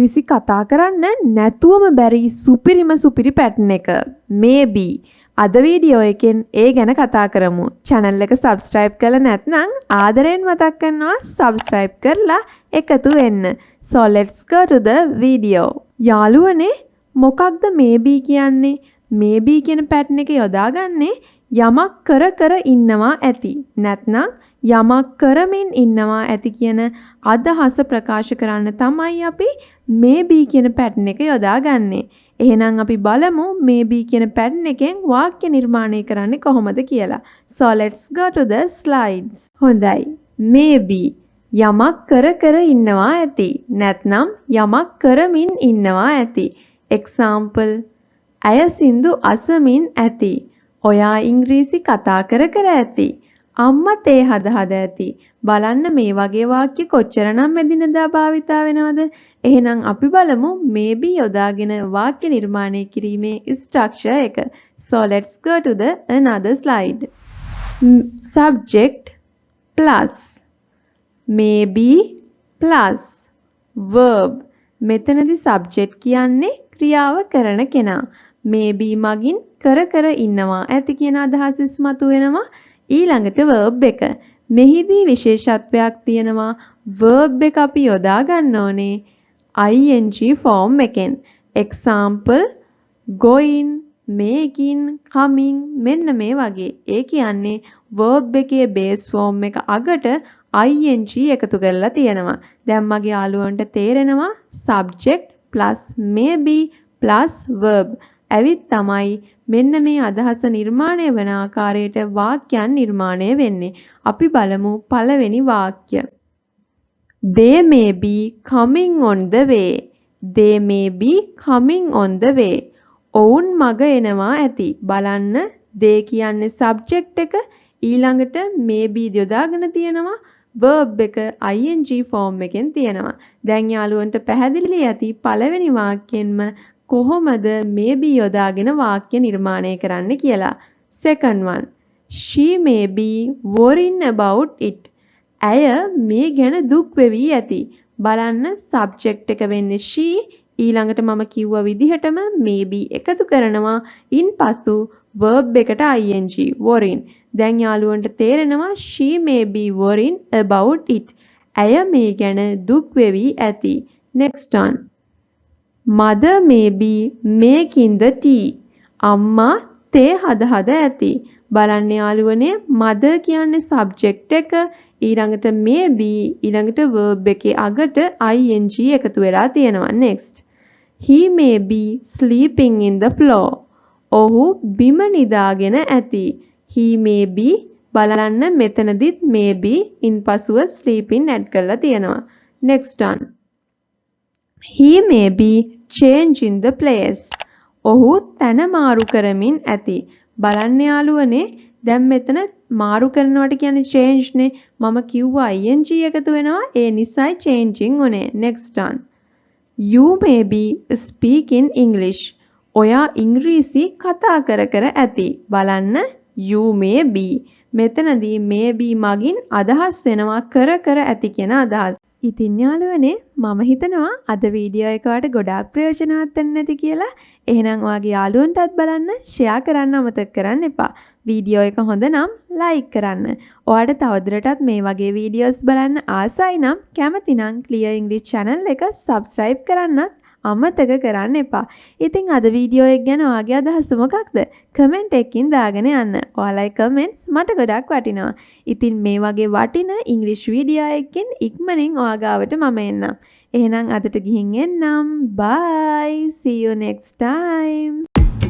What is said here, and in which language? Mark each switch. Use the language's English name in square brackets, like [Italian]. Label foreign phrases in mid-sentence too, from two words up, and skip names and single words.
[Sinhala] කතා කරන්න නැතුවම බැරි සුපිරි පැටර්න් එක maybe අද වීඩියෝ එකෙන් ඒ ගැන කතා කරමු. channel එක subscribe කරලා නැත්නම් ආදරෙන් මතක් කරනවා subscribe කරලා එකතු වෙන්න. [English] So let's go to the video. [Sinhala] යාළුවනේ මොකක්ද maybe කියන්නේ? maybe කියන පැටර්න් එක යොදාගන්නේ යමක් කර ඉන්නවා ඇති. නැත්නම් යමක් කරමින් ඉන්නවා ඇති කියන අදහස ප්‍රකාශ කරන්න තමයි අපි maybe කියන පැටර්න් එක යොදාගන්නේ. එහෙනම් අපි බලමු maybe කියන පැටර්න් එකෙන් වාක්‍ය නිර්මාණය කරන්නේ කොහොමද කියලා. [English] So let's go to the slides. [Sinhala] හොඳයි. maybe යමක් කර ඉන්නවා ඇති. නැත්නම් යමක් කරමින් ඉන්නවා ඇති. example අය සින්දු අසමින් ඇති. ඔයා ඉංග්‍රීසි කතා කර ඇති. අම්මා තේ හද ඇති. බලන්න මේ වගේ වාක්‍ය කොච්චරනම් එදිනදා භාවිතා වෙනවද? එහෙනම් අපි බලමු maybe යොදාගෙන වාක්‍ය නිර්මාණය කිරීමේ structure එක. [English] So let's go to the another slide. Subject plus maybe plus verb. [Sinhala] මෙතනදී subject කියන්නේ ක්‍රියාව කරන කෙනා. maybe මගින් කර ඉන්නවා ඇති කියන අදහස ඉස්මතු වෙනවා. ඊළඟට verb එක. මෙහිදී විශේෂත්වයක් තියෙනවා. verb එක අපි යොදා ගන්න ඕනේ [English] ing form [Sinhala] එකෙන්. [English] example going, making, coming [Sinhala] මෙන්න මේ වගේ. ඒ කියන්නේ verb එකේ [English] base form [Sinhala] එක අගට ing එකතු කරලා තියෙනවා. දැන් මගේ යාළුවන්ට තේරෙනවා [English] subject plus maybe plus verb [Sinhala] ඇවිත් තමයි මෙන්න මේ අදහස නිර්මාණය වන ආකාරයට වාක්‍යයන් නිර්මාණය වෙන්නේ. අපි බලමු පළවෙනි වාක්‍ය. [English] They may be coming on the way. They may be coming on the way. [Sinhala] ඔවුන් මග එනවා ඇති. බලන්න they කියන්නේ subject එක ඊළඟට [English] may be [Sinhala] යොදාගෙන තියෙනවා verb එක [English] ing form [Sinhala] එකෙන් තියෙනවා. දැන් යාළුවන්ට පැහැදිලි ඇති පළවෙනි වාක්‍යෙන්ම කොහොමද maybe යොදාගෙන වාක්‍ය නිර්මාණය කරන්න කියලා. [English] Second one. She may be worrying about it. [Sinhala] ඇය මේ ගැන දුක් වෙවි ඇති. බලන්න subject එක වෙන්නේ she ඊළඟට මම කිව්ව විදිහටම maybe එකතු කරනවා ඉන්පසු verb එකට [English] ing worrying. [Sinhala] දැන් යාළුවන්ට තේරෙනවා [English] she may be worrying about it. [Sinhala] ඇය මේ ගැන දුක් වෙවි ඇති. [English] Next one. Mother may be making the tea. [Sinhala] අම්මා තේ හද ඇති. බලන්න යාළුවනේ mother කියන්නේ subject එක ඊළඟට [English] may be [Sinhala] ඊළඟට verb එකේ අගට ing එකතු වෙලා තියෙනවා. [English] Next. He may be sleeping in the floor. [Sinhala] ඔහු බිම නිදාගෙන ඇති. [English] He may be [Sinhala] බලන්න මෙතනදිත් [English] may be [Sinhala] ඉන්පසුව [English] sleeping add [Sinhala] කරලා තියෙනවා. [English] Next one. He may be changing the place. [Sinhala] ඔහු තැන මාරු කරමින් ඇති. බලන්න යාළුවනේ දැන් මෙතන මාරු කරනවට කියන්නේ change නේ. මම කිව්වා ing එකතු වෙනවා. ඒ නිසායි changing උනේ. [English] Next one. You may be speaking English. [Sinhala] ඔයා ඉංග්‍රීසි කතා කර ඇති. බලන්න [English] you may be. [Sinhala] මෙතනදී [English] may be [Sinhala] මගින් අදහස් වෙනවා කර ඇති කියන අදහස්. ඉතින් යාළුවනේ මම හිතනවා අද වීඩියෝ එක ඔයාලට ගොඩාක් ප්‍රයෝජනවත් වෙන්න ඇති කියලා. එහෙනම් ඔයාගේ යාළුවන්ටත් බලන්න ෂෙයා කරන්න අමතක කරන්න එපා. වීඩියෝ එක හොඳ නම් ලයික් කරන්න. ඔයාලට තවදුරටත් මේ වගේ වීඩියෝස් බලන්න ආසයි නම් කැමති නම් Clear English channel එක subscribe කරන්නත් අමතක කරන්න එපා. ඉතින් අද වීඩියෝ එක ගැන ඔයාගේ අදහස මොකක්ද? කමෙන්ට් එකකින් දාගෙන යන්න. ඔයාලගේ කමෙන්ට්ස් මට ගොඩක් වටිනවා. ඉතින් මේ වගේ වටින ඉංග්‍රීසි වීඩියෝ එකකින් ඉක්මනින් ඔයා ගාවට මම එන්නම්. එහෙනම් අදට ගිහින් එන්නම්. [English] Bye. See you next time.